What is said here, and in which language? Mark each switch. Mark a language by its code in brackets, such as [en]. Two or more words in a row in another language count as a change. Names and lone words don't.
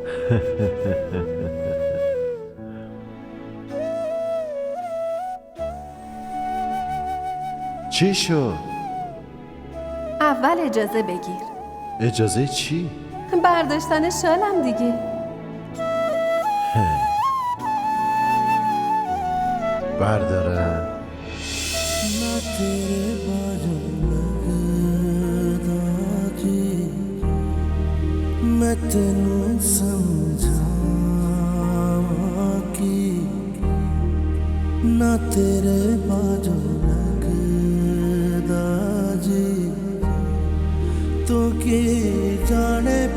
[fa] چی شد؟ اول اجازه بگیر. اجازه چی؟ برداشتن شالم دیگه. بردارم. [pa] ਨਾ ਤੇਰੇ ਬਾਜੂ ਲਗਦਾ ਜੀ ਮੈਂ ਤੈਨੂੰ ਸਮਝਾਵਾਂ ਕਿ ਨਾ ਤੇਰੇ ਬਾਜੂ ਲਗਦਾ ਜੀ ਤੂੰ ਕੀ ਜਾਣੇ